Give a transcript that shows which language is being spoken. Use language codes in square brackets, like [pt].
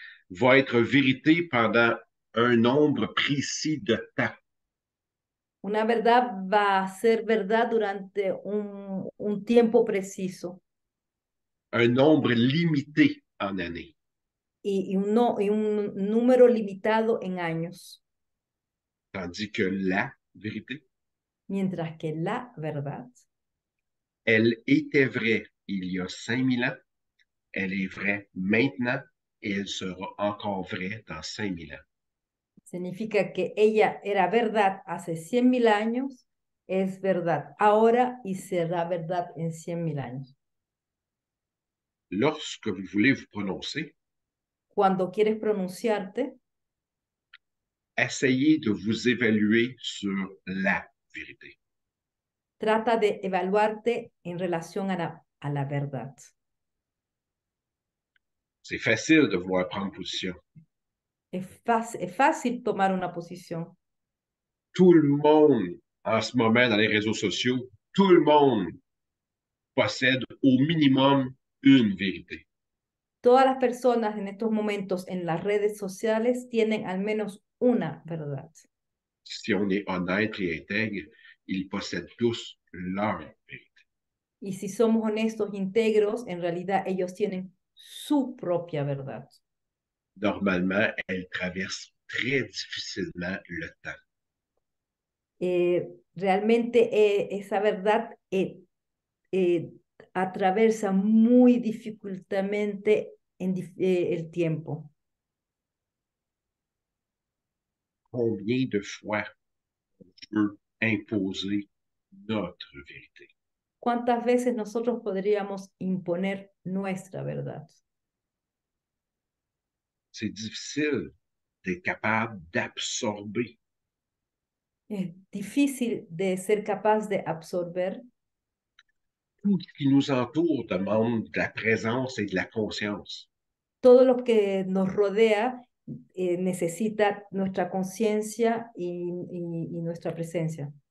[fr] va être vérité pendant un nombre précis de temps. [es] Una verdad va a ser verdad durante un tiempo preciso [fr] Un nombre limité en années. [es] y un número limitado en años, [fr] Tandis que la vérité, [es] mientras que la verdad [fr] elle était vraie il y a 5000 ans, elle est vraie maintenant et elle sera encore vraie dans 5000 ans. [es] Significa que ella era verdad hace 100.000 años, es verdad ahora y será verdad en 100.000 años. [fr] Lorsque vous voulez vous prononcer, [es] Cuando quieres pronunciarte, [fr] essayez de vous évaluer sur la vérité. [es] trata de evaluarte en relación a la verdad. [fr] C'est facile de vouloir prendre position. [es] Es fácil tomar una posición. [fr] Tout le monde, en ce moment, dans les réseaux sociaux, tout le monde possède au minimum une vérité. [es] Todas las personas en estos momentos en las redes sociales tienen al menos una verdad. [fr] Si on est honnête et intègre, ils possèdent tous leur vérité. [es] Y si somos honestos, íntegros, en realidad ellos tienen su propia verdad. [fr] Normalement, elles traversent très difficilement le temps. [es] Realmente esa verdad eh, atraviesa muy dificultamente el tiempo. [fr] Combien de fois on veut imposer notre vérité? [es] ¿Cuántas veces nosotros podríamos imponer nuestra verdad? [fr] C'est difficile d'être capable d'absorber [es] Es difícil de ser capaz de absorber. [fr] tout ce qui nous entoure demande de la présence et de la conscience. [es] Todo lo que nos rodea necesita nuestra conciencia y nuestra presencia.